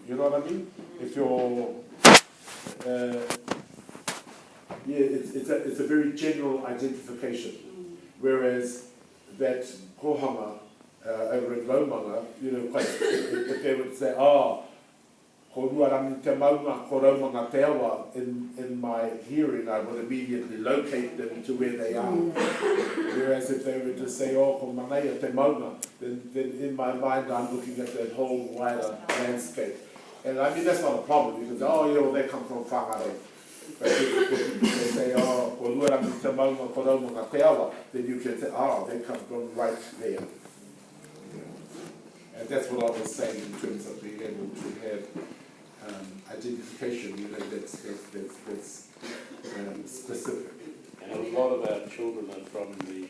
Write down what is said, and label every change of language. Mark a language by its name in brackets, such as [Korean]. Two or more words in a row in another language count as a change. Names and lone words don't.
[English] You know what I mean? If you're it's a very general identification, whereas that kohanga over in Raumanga, if they would say, [Māori] ko Ruarangi te maunga, ko Raumanga te awa, [English] in my hearing, I would immediately locate them to where they are. Whereas if they were to say, [Māori] ko Manaia te maunga, [English] then in my mind I'm looking at that whole wider landscape. And I mean, that's not a problem, because, well, they come from Whangare. But if they say, [Māori] ko Ruarangi te maunga, ko Raumanga te awa, [English] then you can say, they come from right there. And that's what I was saying in terms of being able to have identification, that's specific. And a lot of our children are from the...